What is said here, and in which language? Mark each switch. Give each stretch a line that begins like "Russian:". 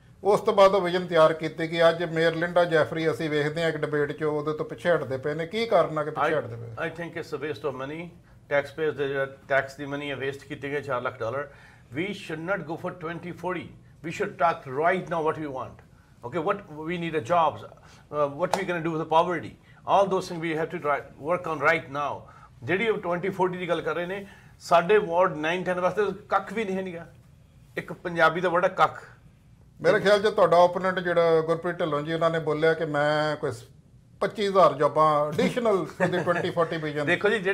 Punjabi: ਉਸ ਤੋਂ ਬਾਅਦ ਉਹ ਵਿਜ਼ਨ ਤਿਆਰ ਕੀਤੀ ਗਈ। ਅੱਜ ਮੇਅਰ ਲਿੰਡਾ ਜੈਫਰੀ ਅਸੀਂ ਵੇਖਦੇ ਹਾਂ ਇੱਕ ਡਿਬੇਟ 'ਚ ਉਹਦੇ ਤੋਂ ਪਿੱਛੇ ਹਟਦੇ ਪਏ ਨੇ। ਕੀ ਕਾਰਨ ਆ ਕਿ ਪਿੱਛੇ ਹਟਦੇ ਪਏ?
English: I think it's a waste of money.
Punjabi: Tax pairs ਦੇ ਜਿਹੜਾ ਟੈਕਸ ਦੀ ਮਨੀ ਹੈ ਵੇਸਟ ਕੀਤੀ ਗਈ $4 lakh.
English: We should not go for 2040। we should talk right now what we want. Okay, what we need a jobs, what we going to do with the poverty, all those things we have to work on right now.
Punjabi: ਜਿਹੜੀ 2040 ਦੀ ਗੱਲ ਕਰ ਰਹੇ ਨੇ, ਸਾਡੇ ward 9-10 ਵਾਸਤੇ ਕੱਖ ਵੀ ਨਹੀਂ ਹੈਗਾ। ਇੱਕ ਪੰਜਾਬੀ ਦਾ ਵਰਡ ਹੈ ਕੱਖ। ਮੇਰੇ ਖਿਆਲ 'ਚ ਤੁਹਾਡਾ ਓਪੋਨੈਂਟ ਜਿਹੜਾ ਗੁਰਪ੍ਰੀਤ ਢਿੱਲੋਂ ਜੀ, ਉਹਨਾਂ ਨੇ ਬੋਲਿਆ ਕਿ ਮੈਂ ਕੋਈ 25,000 ਜੋਬਾਂ ਐਡੀਸ਼ਨਲ ਦੀ 2040 ਵਿਜ਼ਨ ਦੇਖੋ ਜੀ,